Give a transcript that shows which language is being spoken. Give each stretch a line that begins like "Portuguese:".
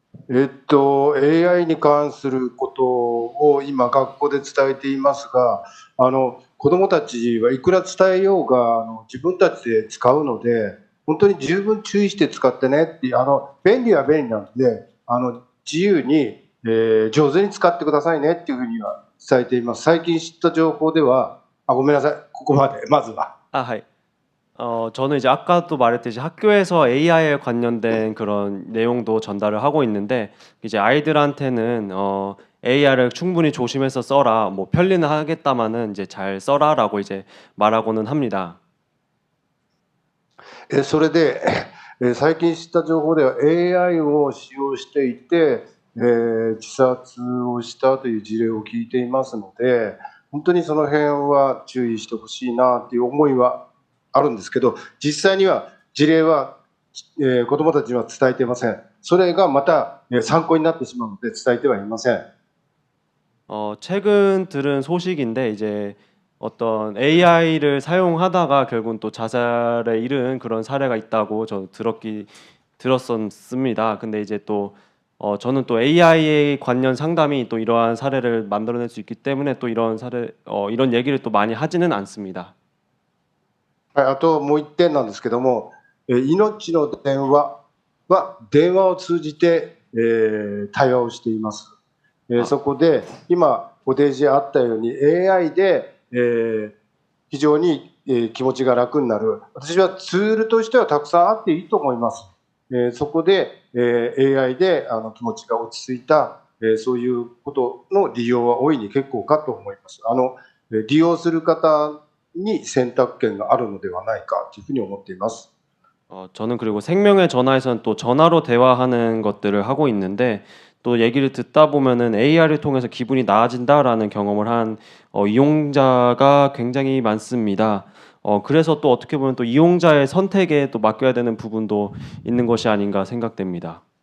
Japanese: AI に関することを今学校で伝えていますが、子どもたちはいくら伝えようが自分たちで使うので、本当に十分注意して使ってねっていう、便利は便利なので、自由に、上手に使ってくださいねっていうふうには伝えています。最近知った情報では、ごめんなさい、ここまで、まずは。はい.
Korean: 저는 이제 아까도 말했듯이 학교에서 AI에 관련된 그런 내용도 전달을 하고 있는데 이제 아이들한테는 AI를 충분히 조심해서 써라. 뭐 편리는 하겠다마는 이제 잘 써라라고 이제 말하고는 합니다.
Japanese: それで、最近知った情報では AI を使用していて、自殺をしたという事例を聞いていますので、本当にその辺は注意してほしいなという思いはあるんですけど、実際には事例は、子どもたちには伝えていません。それがまた参考になってしまうので伝えてはいません。
Korean: 최근 들은 소식인데 이제 어떤 AI를 사용하다가 결국은 또 자살에 이른 그런 사례가 있다고 저 들었었습니다. 근데 이제 또 저는 또 AI 관련 상담이 또 이러한 사례를 만들어낼 수 있기 때문에 또 이런 이런 얘기를 또 많이 하지는 않습니다.
Japanese: あともう一点なんですけども、命の電話は電話を通じて、対話をしています。そこで今ご提示あったように AI で、非常に、気持ちが楽になる。私はツールとしてはたくさんあっていいと思います。そこで、AI で気持ちが落ち着いた、そういうことの利用は大いに結構かと思います。利用する方に選択権があるのではないかというふうに思っています。
Korean: 저는 그리고 생명의 전화에서는 또 전화로 대화하는 것들을 하고 있는데 또 얘기를 듣다 보면은 AI를 통해서 기분이 나아진다라는 경험을 한 이용자가 굉장히 많습니다. 그래서 또 어떻게 보면 또 이용자의 선택에 또 맡겨야 되는 부분도 있는 것이 아닌가 생각됩니다.